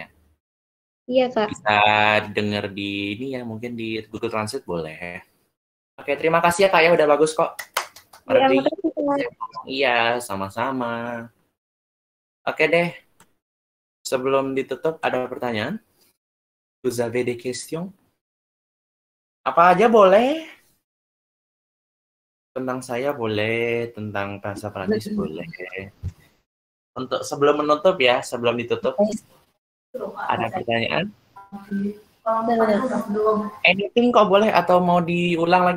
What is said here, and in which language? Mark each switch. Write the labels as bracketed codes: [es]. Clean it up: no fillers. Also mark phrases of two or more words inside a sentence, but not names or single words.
[id] Iya Kak. Bisa dengar di ini ya, mungkin di Google Translate boleh. Oke, terima kasih ya Kak ya, udah bagus kok. Iya, sama-sama. Oke deh. Sebelum ditutup ada pertanyaan? [fr] Vous avez des questions? [id] Apa aja boleh? Tentang saya boleh, tentang bahasa Prancis boleh. Untuk sebelum menutup ya, sebelum ditutup, ada pertanyaan? Anything kok boleh atau mau diulang lagi?